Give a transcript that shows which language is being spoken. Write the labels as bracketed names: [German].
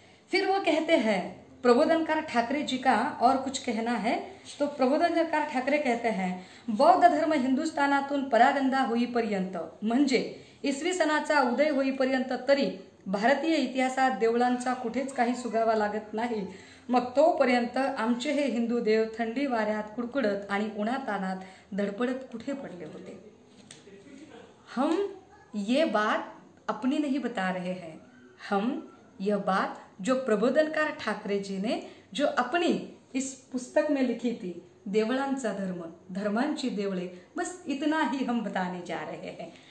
[Hindi] फिर वो कहते हैं, प्रबोधनकार ठाकरे जी का और कुछ कहना है। तो प्रबोधनकार ठाकरे कहते हैं, [Marathi] बौद्ध धर्म हिंदुस्थानातून परागंदा होईपर्यंत म्हणजे इसवी सनाचा उदय होईपर्यंत तरी भारतीय इतिहासात देवळांचा कुठेच काही सुगावा लागत नाही। मग तोपर्यंत आमचे हे हिंदू देव थंडी वाऱ्यात कुडकुडत आणि उन्हातानात धडपडत कुठे पडले होते। [Hindi] हम ये बात अपनी नहीं बता रहे हैं, हम यह बात जो प्रबोधनकार ठाकरे जी ने जो अपनी इस पुस्तक में लिखी थी, देवळांचा धर्म, धर्मांची देवळे, बस इतना ही हम बताने जा रहे हैं।